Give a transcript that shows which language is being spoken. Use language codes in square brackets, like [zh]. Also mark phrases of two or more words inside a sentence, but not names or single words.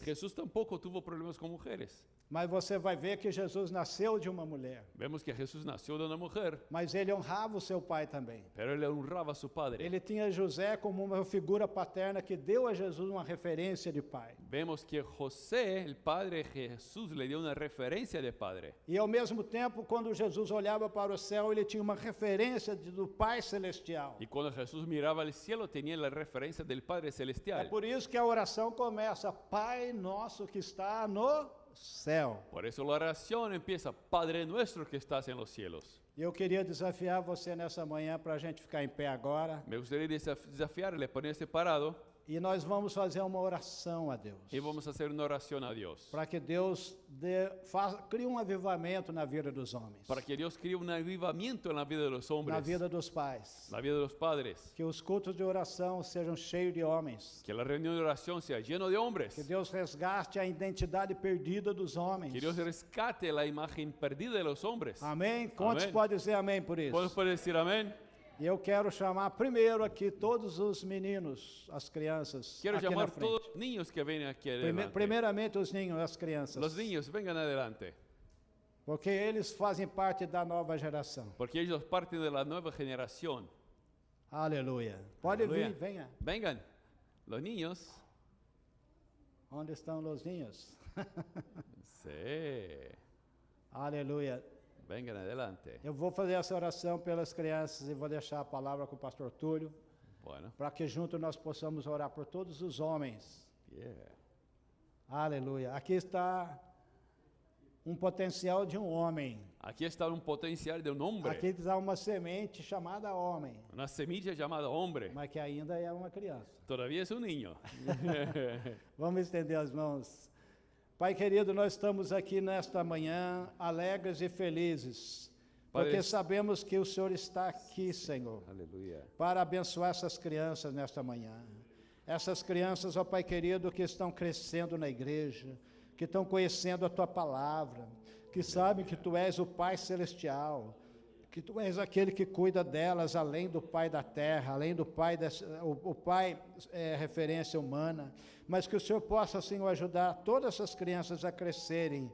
[es] Jesús tampoco tuvo problemas con mujeres. [pt] Mas você vai ver que Jesus nasceu de uma mulher. [es] Vemos que Jesús nació de una mujer, [pt] Mas ele honrava o seu pai também. [es] pero él honraba a su padre. [pt] Ele tinha José como uma figura paterna que deu a Jesus uma referência de pai. [es] Vemos que José, el padre de Jesús, le dio una referencia de padre. [pt] E ao mesmo tempo, quando Jesus olhava para o céu, ele tinha uma referência do Pai Celestial. [es] Y cuando Jesús miraba al cielo, tenía la referencia del Padre É Celestial. [pt] por isso que a oração começa, Pai nosso que está no céu. [es] Por eso la oración empieza, Padre nuestro que estás en los cielos. [pt] E eu queria desafiar você nessa manhã para a gente ficar em pé agora. [es] Me gustaría desafiarle, ponerse parado [pt] E nós vamos fazer uma oração a Deus. [es] y vamos a hacer una oración a Dios. [pt] Para que Deus crie um avivamento na vida dos homens. [es] Para que Dios cree un avivamiento en la vida de los hombres, [pt] Na vida dos pais. [es] la vida de los padres. [pt] Que os cultos de oração sejam cheios de homens. [es] Que la reunión de oración sea lleno de hombres. [pt] Que Deus resgate a identidade perdida dos homens. Que Dios rescate la imagen perdida de los hombres. Amém? Quantos Amém. podem dizer amém por isso? [es] ¿Podemos poder decir amén? [pt] E eu quero chamar primeiro aqui todos os meninos, as crianças, [es] Quiero [pt] aqui na [es] llamar [pt] frente. [es] todos los niños que vienen aquí adelante. [pt] Primeiramente os ninhos, as crianças. [es] Los niños, vengan adelante. [pt] Porque eles fazem parte da nova geração. [es] Porque ellos parten de la nueva generación. [pt] Aleluia. Pode Aleluia. vir, venha. [es] Vengan, los niños. [pt] Onde estão os ninhos? [es] Sí, [pt] Aleluia. [es] vengan adelante. [pt] Eu vou fazer essa oração pelas crianças e vou deixar a palavra com o pastor Túlio, [es] Bueno, [pt] para que juntos nós possamos orar por todos os homens. yeah. Aleluia. Aqui está um potencial de um homem. [es] Aquí está un potencial de un hombre. [pt] Aqui está uma semente chamada homem, [es] Una semilla llamada hombre. [pt] mas que ainda é uma criança. [es] Todavía es un niño. [pt] Vamos estender as mãos. Pai querido, nós estamos aqui nesta manhã alegres e felizes, porque [es] Padre- [pt] sabemos que o Senhor está aqui, Senhor, [es] Aleluya. [pt] para abençoar essas crianças nesta manhã. Essas crianças, ó Pai querido, que estão crescendo na igreja, que estão conhecendo a Tua palavra, que sabem que Tu és o Pai Celestial, que Tu és aquele que cuida delas, além do Pai da terra, além do Pai, o Pai é referência humana, mas que o Senhor possa, Senhor, ajudar todas essas crianças a crescerem.